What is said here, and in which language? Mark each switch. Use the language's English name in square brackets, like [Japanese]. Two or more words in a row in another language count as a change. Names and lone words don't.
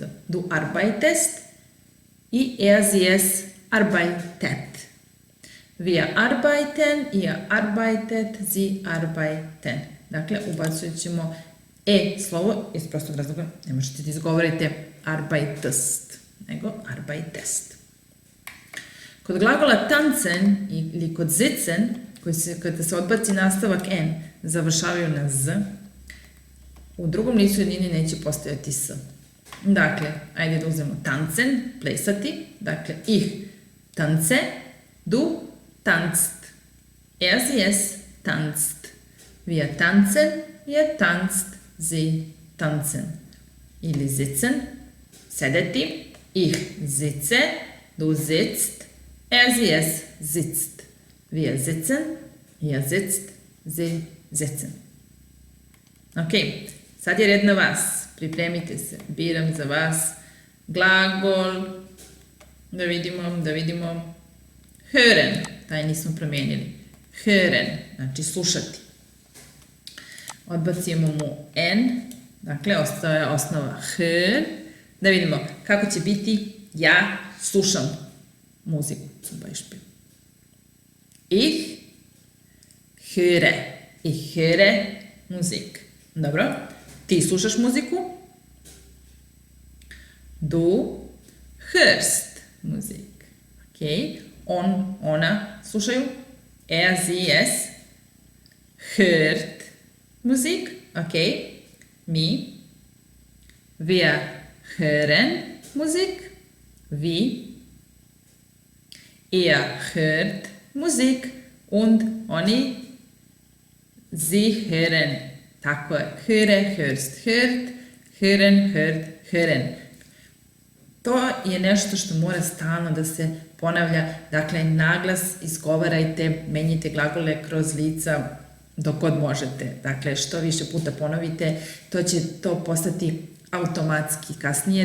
[German] Du arbeitest i er, sie, es arbeitet. Wir arbeiten, ihr arbeitet, sie arbeiten. [Serbian] Dakle, ubacit ćemo e slovo iz prostog razloga, ne možete da izgovorite arbeitest, nego arbeitest. Kod glagola tanzen ili kod sitzen, kada se odbaci nastavak n, završavaju na z, u drugom licu jednini neće postojati s. Dakle, ajde da uzmemo tanzen, plesati, dakle, [German] ich tanze, du tanzt, er, sie, es tanzt, wir tanzen, je tanzt, sie tanzen. [Serbian] Ili sitzen, sedeti. [German] Ich sitze, du sitzt, sie, es sitzt. Wir sitzen, ihr sitzt, sie sitzen. [Serbian] Ok, sad je red na vas. Pripremite se. Biram za vas glagol. Da vidimo. Hören, taj nismo promijenili. Hören, znači slušati. Odbacimo mu n, dakle ostaje osnova hör. Da vidimo kako će biti ja slušam muziku. [German] Zum Beispiel. Ich höre Musik. [Serbian] Dobro, ti slušaš muziku. [German] Du hörst Musik. [Serbian] Ok, on, ona slušaju. [German] Sie, es hört Musik. Ok, mi. Wir hören Musik. Vi. Ihr hört Musik. Und oni, sie hören. [Serbian] Tako je. [German] Höre, hörst, hört. Hören, hört, hören. [Serbian] To je nešto što mora stalno da se ponavlja. Dakle, naglas izgovarajte, menjite glagole kroz lica dok god možete. Dakle, što više puta ponovite, to će to postati automatski kasnije.